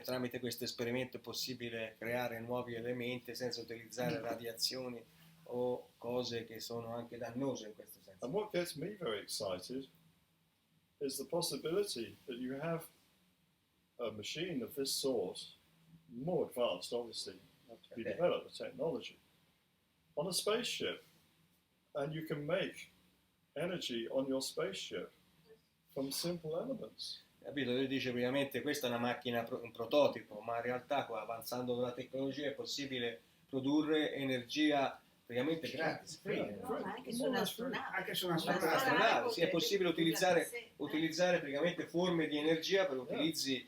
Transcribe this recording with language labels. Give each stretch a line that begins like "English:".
Italian: Tramite questo esperimento è possibile creare nuovi elementi senza utilizzare radiazioni o cose che sono anche dannose in questo senso.
English: And what gets me very excited is the possibility that you have a machine of this sort, more advanced obviously, have to be Okay. developed, the technology, on a spaceship, and you can make energy on your spaceship from simple elements.
Italian: Capito? Lui dice praticamente questa è una macchina, un prototipo, ma in realtà qua avanzando con la tecnologia è possibile produrre energia praticamente gratis, free. No, ma anche su un'astronave. Anche su una Anche strada. l'astronave, sì, è possibile utilizzare praticamente forme di energia per utilizzi.